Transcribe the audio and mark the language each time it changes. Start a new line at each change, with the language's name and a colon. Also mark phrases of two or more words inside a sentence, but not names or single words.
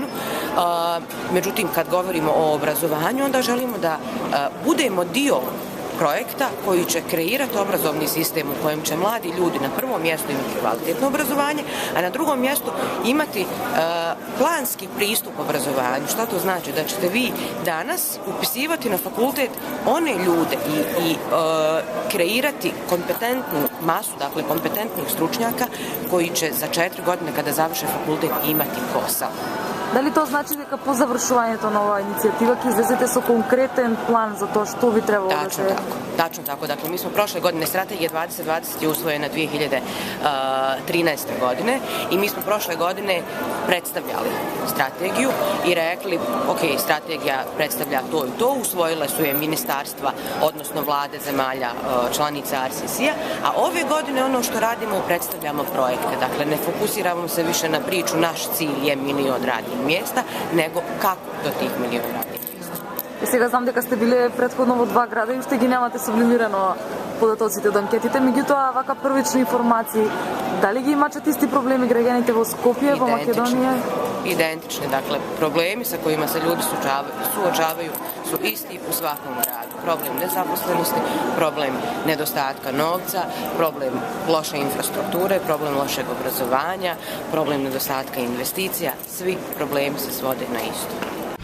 Serbian: Međutim, kad govorimo o obrazovanju, onda želimo da budemo dio projekta koji će kreirati obrazovni sistem u kojem će mladi ljudi na prvom mjestu imati kvalitetno obrazovanje, a na drugom mjestu imati planski pristup obrazovanju. Šta to znači? Da ćete vi danas upisivati na fakultet one ljude i kreirati kompetentnu masu, dakle kompetentnih stručnjaka koji će za 4 godine kada završe fakultet imati posao.
Macedonian: Дали тоа значи дека по завршувањето на оваа иницијатива ќе излезете со конкретен план за тоа што би требало да се...
Serbian: Tačno tako. Dakle, mi smo prošle godine, strategija 2020 je usvojena 2013. godine i mi smo prošle godine predstavljali strategiju i rekli, ok, strategija predstavlja to i to, usvojile su je ministarstva, odnosno vlade zemalja članica RCC-a, a ove godine ono što radimo je predstavljamo projekte. Dakle, ne fokusiramo se više na priču, naš cilj je 1 milion radnih mjesta, nego kako do tih 1 milion radnih mjesta.
Macedonian: И сега знам дека сте биле претходно во 2 града и уште ги немате сублимирано податоците од анкетите, меѓутоа вака првични информации, дали ги имаат исти проблеми граѓаните во Скопје, во Македонија?
Serbian: Identični, dakle, problemi sa kojima se ljudi suočavaju su isti u svakom gradu. Problem nezaposlenosti, problem nedostatka novca, problem loše infrastrukture, problem lošeg obrazovanja, problem nedostatka investicija, svi problemi se svode na isto.